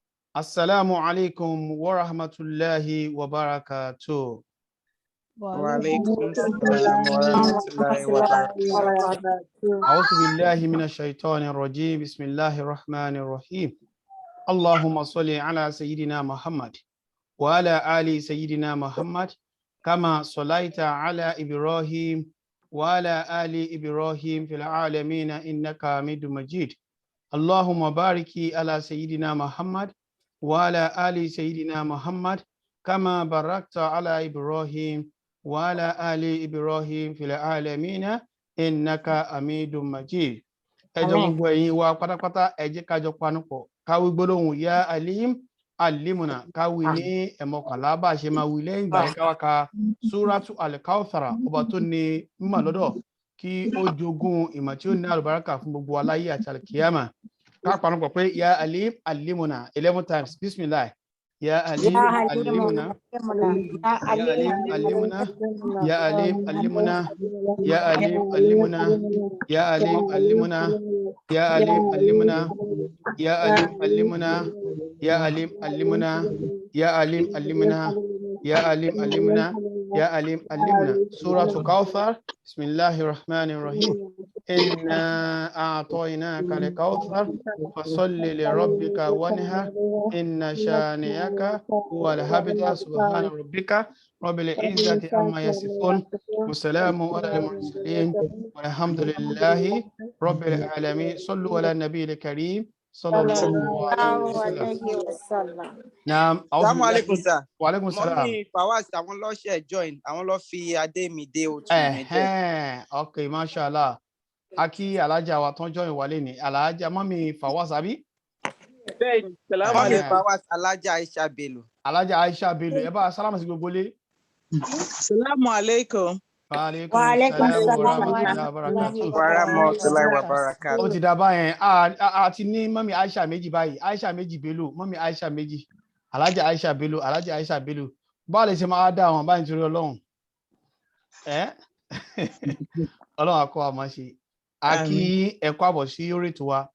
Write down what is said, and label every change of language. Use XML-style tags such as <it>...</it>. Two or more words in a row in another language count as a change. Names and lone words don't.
<ar>السلام عليكم ورحمة الله وبركاته. وعليكم السلام ورحمة الله وبركاته. أعوذ بالله من الشيطان الرجيم بسم الله الرحمن الرحيم. اللهم صل على سيدنا محمد وعلى آل سيدنا محمد كما صليت على إبراهيم وعلى آل إبراهيم في العالمين إنك حميد مجيد. اللهم بارك على سيدنا محمد وعلى آل سيدنا محمد كما باركت على إبراهيم وعلى آل إبراهيم في العالمين إنك حميد مجيد.</ar> <yo>Ẹ jọ̀ọ́ gbogbo ẹ̀yin wa pátápátá ẹ jẹ́ ká jọ panupọ̀ káwí gbólóhùn</yo> <ar>يا عليم علمنا</ar> <yo>káwí ní ẹ̀mọ́kànlá bá ṣe máa wí lẹ́yìn ìgbà yẹn káwá ka súrátù al-Kawthar ọba tó ní mímọ̀ lọ́dọ̀ kí ó jogún ìmọ̀ tí ó ní àlùbáríkà fún gbogbo aláyé àti àlùkìyàmà ká panupọ̀ pé</yo> <ar>يا عليم علمنا</ar> <yo>11 times bismillah.</yo> <ar>يا عليم علمنا يا عليم علمنا يا عليم علمنا يا عليم علمنا يا عليم علمنا يا عليم علمنا يا عليم علمنا يا عليم علمنا يا عليم علمنا يا عليم علمنا يا عليم علمنا. سورة الكوثر. بسم الله الرحمن الرحيم إنا أعطيناك الكوثر فصل لربك وانحر إن شانئك هو الأبتر. سبحان ربك رب العزة عما يصفون وسلام على المرسلين والحمد لله رب العالمين. صلوا على النبي الكريم صلى الله عليه وسلم. Naam. السلام عليكم sir. وعليكم السلام.</ar> <yo>Mọ́mí Fawaz àwọn ló ṣe join, àwọn ló fi adé mi dé òtún mi jẹ́.</yo> <en>Okay, mashallah.</en> <yo>Aki alájà wa tán join wálé ní alájà mọ́mí Fawaz àbí? Bẹ́ẹ̀ni,</yo> <ar>سلام عليكم</ar> <yo>Fawaz alájà Aisha Bello. Alájà Aisha Bello, ẹ bá sálámù sí gbogbo lé.</yo> <ar>سلام عليكم. وعليكم السلام ورحمة الله وبركاته. ورحمة الله وبركاته.</ar> <yo>Ó ti dá báyẹn, a ti ní mọ́mí Aisha méjì báyìí, Aisha méjì Bello, mọ́mí Aisha méjì, alájà Aisha Bello, alájà Aisha Bello. Báwo lè ṣe máa dá àwọn báyìí nítorí Ọlọ́run? Ọlọ́run akọ́ àmọ́ ṣe. A kí ẹ̀kọ́ àbọ̀ sí orí ètò wa.</yo>